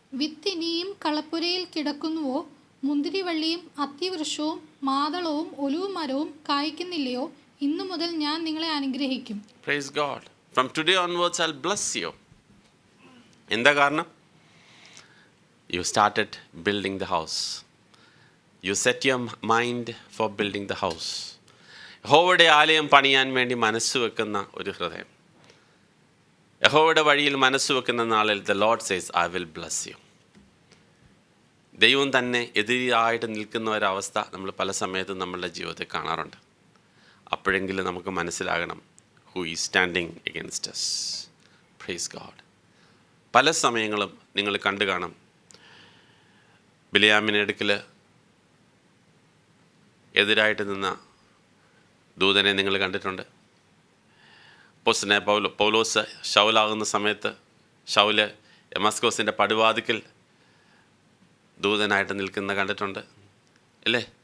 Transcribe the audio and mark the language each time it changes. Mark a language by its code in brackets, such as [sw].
[ml] വിത്ത് ഇനിയും കളപ്പുരയിൽ കിടക്കുന്നുവോ, മുന്തിരിവള്ളിയും അത്തിവൃക്ഷവും മാതളവും ഒലിവുമരവും കായ്ക്കുന്നില്ലയോ? ഇന്നു മുതൽ ഞാൻ നിങ്ങളെ അനുഗ്രഹിക്കും. [en] Praise God. From today onwards I'll bless you. [ml] എന്താ കാരണം? [en] You started building the house. You set your mind for building the house. [ml] യഹോവയുടെ ആലയം പണിയാൻ വേണ്ടി മനസ്സ് വെക്കുന്ന ഒരു ഹൃദയം, യഹോവയുടെ വഴിയിൽ മനസ്സ് വെക്കുന്ന നാളിൽ [en] the Lord says, I will bless you. [ml] ദൈവം തന്നെ എതിരായിട്ട് നിൽക്കുന്ന ഒരവസ്ഥ നമ്മൾ പല സമയത്തും നമ്മളുടെ ജീവിതത്തിൽ കാണാറുണ്ട്. അപ്പോഴെങ്കിലും നമുക്ക് മനസ്സിലാകണം [en] who is standing against us. Praise God. [ml] പല സമയങ്ങളും നിങ്ങൾ കണ്ടു കാണും, ബിലയാമിൻ്റെ അടുക്കൽ എതിരായിട്ട് നിന്ന ദൂതനെ നിങ്ങൾ കണ്ടിട്ടുണ്ട്. അപ്പോസ്തലനായ പൗലോസ് ശൗലാകുന്ന സമയത്ത് ശൗല് ദമസ്കോസിൻ്റെ പടിവാതിക്കൽ ദൂതനായിട്ട് നിൽക്കുന്ന കണ്ടിട്ടുണ്ട് അല്ലേ?